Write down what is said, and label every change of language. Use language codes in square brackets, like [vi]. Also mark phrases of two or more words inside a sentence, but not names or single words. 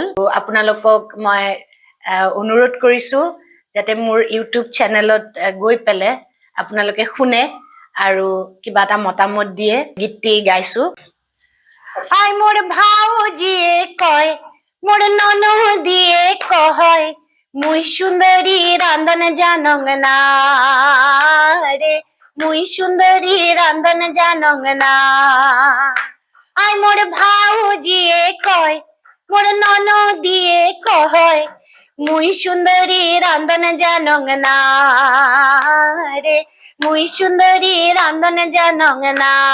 [as] আপোনালোকক মই অনুৰোধ কৰিছো যাতে মোৰ ইউটিউব চেনেলত গৈ পেলাই আপোনালোকে শুনে আৰু কিবা এটা মতামত দিয়ে। গীতটি গাইছো। [rkt] আই মোৰ ভাউজিয়ে কয়, মোৰ ননদিয়ে কয়, মুই সুন্দরী রান্ধন জানং না রে, মুই সুন্দরী রান্ধন জানং না। আই মোর ভাউজিয়ে কয়, মোর ননদিয়ে কয়, মুই সুন্দরী রান্ধন জানং না রে, মুই সুন্দরী রান্ধন জানং না।